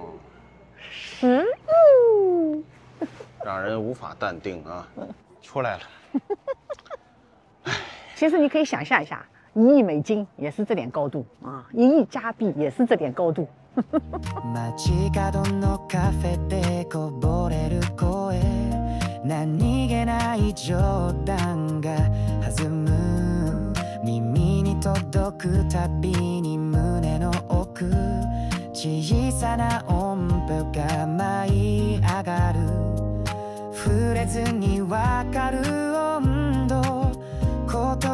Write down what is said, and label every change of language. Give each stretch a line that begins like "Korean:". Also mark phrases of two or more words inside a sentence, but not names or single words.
Chinese: 10 亿，讓人無法淡定啊！出來了。其實你可以想象一下。1億美金也是這點高度啊，1億加幣也是這點高度。
Japanese: 街角のカフェでこぼれる声、何気ない冗談が弾む、耳に届くたびに胸の奥、小さな音符が舞い上がる、触れずにわかる温度、言